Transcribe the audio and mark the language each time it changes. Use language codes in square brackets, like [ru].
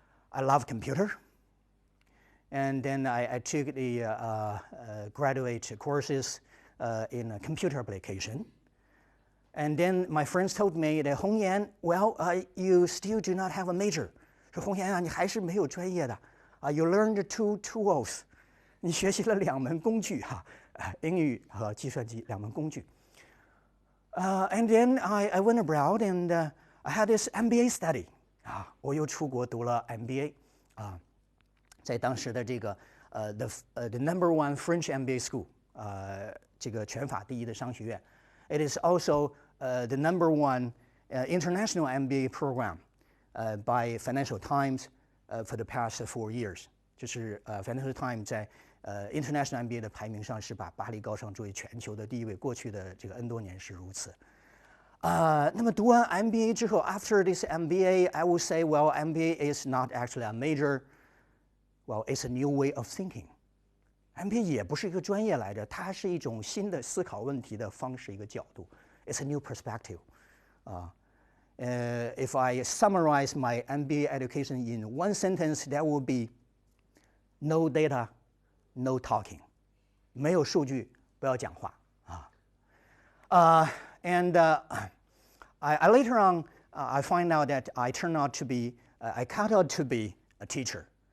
[en] I love computer, and then I took the graduate courses in computer application. And then my friends told me that 洪岩 well, you still do not have a major. [zh] 说洪岩啊，你还是没有专业的。 [en] You learned 2 tools. [zh] 你学习了2门工具哈，英语和计算机2门工具。 [en] And then I went abroad and I had this MBA study. [zh] 我又出国读了 MBA 在当时的这个 [en] the number one French MBA school [zh] 这个全法第一的商学院。 [en] It is also the number one international MBA program by Financial Times for the past 4 years. [zh] 就是 Financial Times 在International MBA 的排名上是把巴黎高商作为全球的第1位，过去的这个 N 多年是如此。那么读完 MBA 之后 [en] ，after this MBA, I would say, well, MBA is not actually a major. Well, it's a new way of thinking. [zh] MBA 也不是一个专业来着，它是一种新的思考问题的方式，一个角度。 [en] It's a new perspective. If I summarize my MBA education in one sentence, that would be no data, no talking. [zh] 没有数据，不要讲话 [en] And I later on, I find out that I turned out to be, I cut out to be a teacher.